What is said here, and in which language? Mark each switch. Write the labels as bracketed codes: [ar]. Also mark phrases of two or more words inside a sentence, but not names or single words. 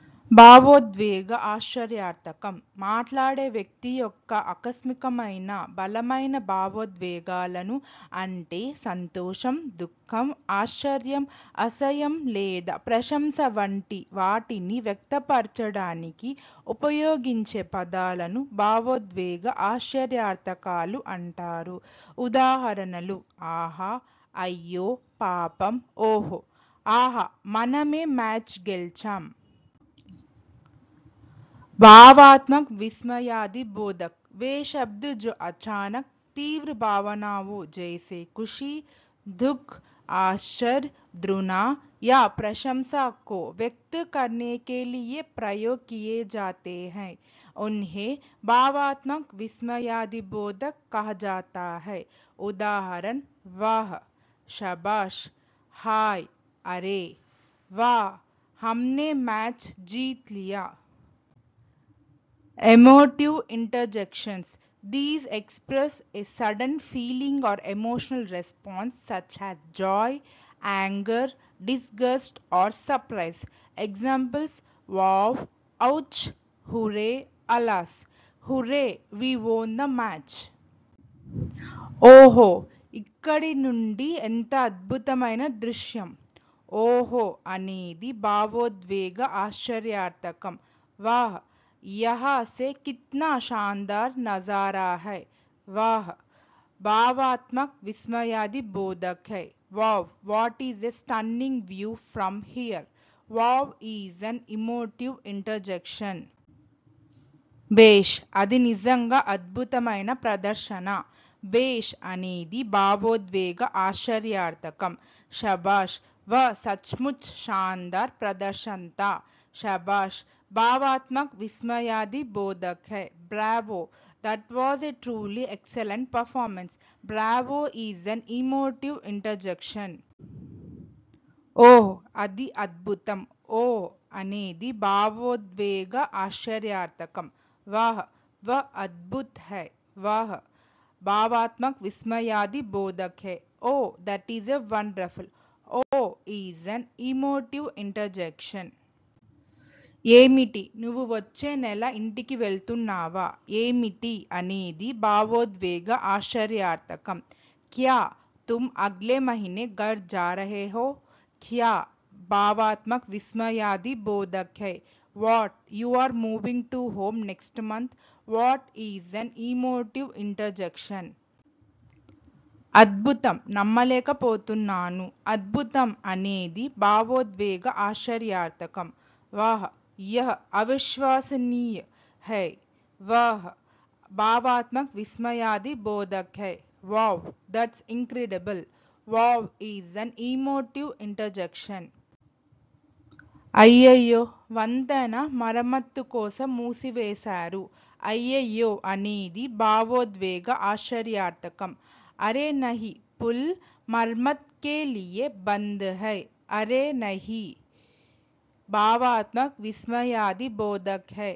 [te] భావోద్వేగ ఆశ్చర్యార్థకం మాట్లాడే వ్యక్తి యొక్క ఆకస్మికమైన బలమైన భావోద్వేగాలను అంటే సంతోషం, దుఃఖం, ఆశ్చర్యం, అసహ్యం లేదా ప్రశంస వంటి వాటిని వ్యక్తపరచడానికి ఉపయోగించే పదాలను భావోద్వేగ ఆశ్చర్యార్థకాలు అంటారు. ఉదాహరణలు: ఆహా, అయ్యో, పాపం, ఓహో. ఆహా, మనమే మ్యాచ్ గెలిచాం. [hi] भावात्मक विस्मयादि बोधक वे शब्द जो अचानक तीव्र भावनाओं जैसे खुशी, दुख, आश्चर्य, घृणा या प्रशंसा को व्यक्त करने के लिए प्रयोग किए जाते हैं उन्हें भावात्मक विस्मयादि बोधक कहा जाता है. उदाहरण: वाह, शाबाश, हाय, अरे, वाह, हमने मैच जीत लिया. [en] Emotive interjections. These express a sudden feeling or emotional response such as joy, anger, disgust, or surprise. Examples: wow, ouch, hooray, alas. Hooray, we won the match. [te] ఓహో, ఇక్కడి నుండి ఎంత అద్భుతమైన దృశ్యం. ఓహో అనేది భావోద్వేగ ఆశ్చర్యార్థకం. [hi] వాహ్, यहाँ से कितना शानदार नजारा है. वाह भावात्मक विस्मयादि बोधक है. [en] Wow, what is a stunning view from here. Wow is an emotive interjection. [te] బేష్, అది నిజంగా అద్భుతమైన ప్రదర్శన. బేష్ అనేది భావోద్వేగ ఆశ్చర్యార్థకం. [hi] షబాష్, వह सचमुच शानदार प्रदर्शन था. शाबाश भावात्मक विस्मयादि बोधक है. [en] ब्रावो, that was a truly excellent performance. Bravo is an emotive interjection. [te] ఓహ్, అది అద్భుతం. ఓ అనేది భావోద్వేగ ఆశ్చర్యార్థకం. [hi] వాహ్, వह अद्भुत है. वाह भावात्मक विस्मयादि बोधक है. [en] Oh, that is a wonderful. Oh is an emotive interjection. [te] ఏమిటి, నువ్వు వచ్చే నెల ఇంటికి వెళ్తున్నావా. ఏమిటి అనేది భావోద్వేగ ఆశ్చర్యార్థకం. [hi] క్యా तुम अगले महीने घर जा रहे हो. क्या भावात्मक विस्मयादि बोधक है. [en] What, you are moving to home next month. What is an emotive interjection. [te] అద్భుతం, నమ్మలేకపోతున్నాను. అద్భుతం అనేది భావోద్వేగ ఆశ్చర్యార్థకం. [hi] వాహ్, यह अविश्वसनीय है. वाह भावात्मक विस्मयादि बोधक है. [en] Wow, that's incredible. Wow is an emotive interjection. [te] అయ్యయ్యో, వంతెన మరమ్మత్తు కోసం మూసివేశారు. అయ్యయ్యో అనేది భావోద్వేగ ఆశ్చర్యార్థకం. [hi] अरे नहीं, पुल मरम्मत के लिए बंद है. अरे नहीं भावात्मक विस्मयादि बोधक है.